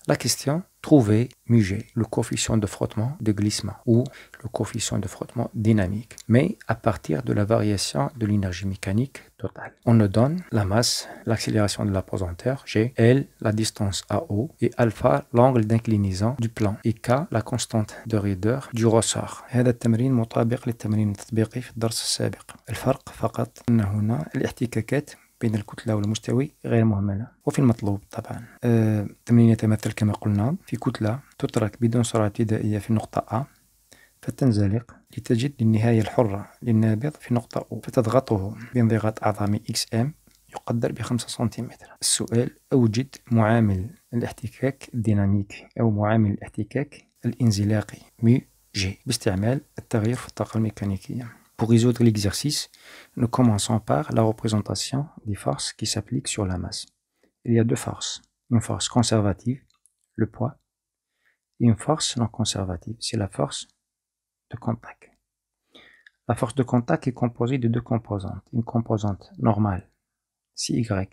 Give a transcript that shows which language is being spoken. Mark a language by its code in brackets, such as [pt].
[fr] La question, trouver μg, le coefficient de frottement de glissement ou le coefficient de frottement dynamique, mais à partir de la variation de l'énergie mécanique totale. On nous donne la masse, l'accélération de la pesanteur, G, L, la distance AO, et alpha, l'angle d'inclinaison du plan, et K, la constante de raideur du ressort. [ar] هذا التمرين مطابق للتمرين التطبيقي في الدرس السابق. الفرق فقط أن هنا الاحتكاكات بين الكتلة والمستوي غير مهملة وفي المطلوب طبعا. التمرين يتمثل كما قلنا في كتلة تترك بدون سرعة ابتدائية في نقطة A فتنزلق لتجد النهاية الحرة للنابض في نقطة O فتضغطه بانضغاط عظمي XM يقدر ب5 سنتيمتر. السؤال: أوجد معامل الاحتكاك الديناميكي أو معامل الاحتكاك الانزلاقي μg باستعمال التغيير في الطاقة الميكانيكية. [fr] Pour résoudre l'exercice, nous commençons par la représentation des forces qui s'appliquent sur la masse. Il y a deux forces. Une force conservative, le poids, et une force non conservative, c'est la force de contact. La force de contact est composée de deux composantes. Une composante normale, CY.